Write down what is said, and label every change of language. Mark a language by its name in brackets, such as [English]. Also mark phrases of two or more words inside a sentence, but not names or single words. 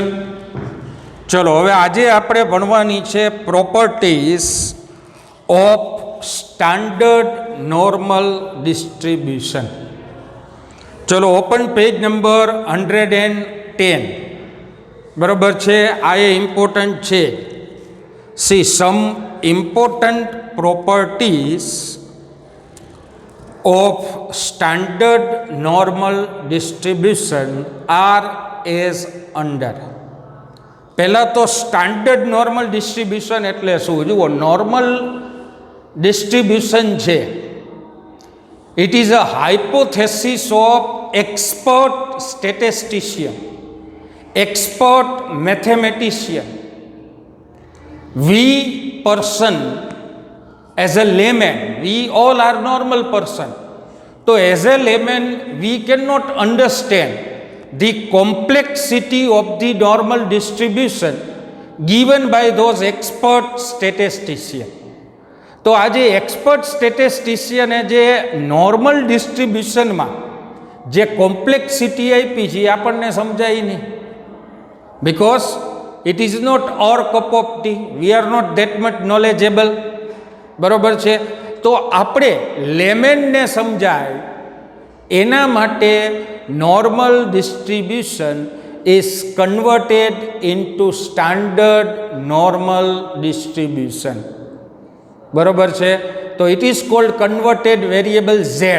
[Gujarati] ચલો, હવે આજે આપણે ભણવાની છે [English] properties of standard normal distribution. [Gujarati] ચલો, ઓપન પેજ નંબર 110. બરાબર છે, આ એ ઇમ્પોર્ટન્ટ છે. [English] see some important properties of standard normal distribution are as under. [Gujarati] પહેલા તો [English] standard normal distribution [Gujarati] એટલે શું? [English] જુઓ, normal distribution છે, it is a hypothesis of expert statistician, expert mathematician. We person as a layman, we all are normal person. So as a layman we cannot understand the complexity of the normal distribution given by those expert statistician. [Gujarati] તો આજે [English] expert statistician જે normal distribution [Gujarati] જે કોમ્પ્લેક્સિટી આપી છે એ આપણને સમજાય નહીં, [English] because it is not our cup of tea, we are not that much knowledgeable. [Gujarati] બરાબર છે, તો આપણે લેમેનને સમજાય એના માટે [English] normal distribution is converted into standard normal distribution. [Gujarati] બરાબર છે, તો [English] it is called converted variable Z.